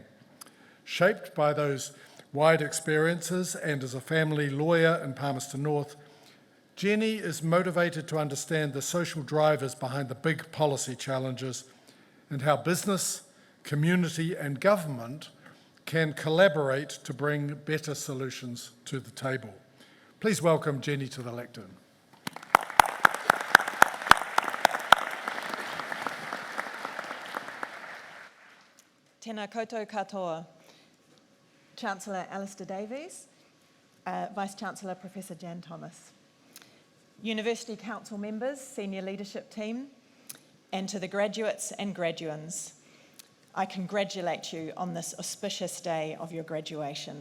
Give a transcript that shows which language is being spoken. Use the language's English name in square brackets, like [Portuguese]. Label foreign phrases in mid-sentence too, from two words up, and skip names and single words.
[English] Shaped by those wide experiences and as a family lawyer in Palmerston North, Jenny is motivated to understand the social drivers behind the big policy challenges and how business, community and government can collaborate to bring better solutions to the table. Please welcome Jenny to the lectern. [Māori] Tēnā koutou katoa, [English] Chancellor Alistair Davies, Vice-Chancellor Professor Jan Thomas, University Council members, senior leadership team, and to the graduates and graduands, I congratulate you on this auspicious day of your graduation.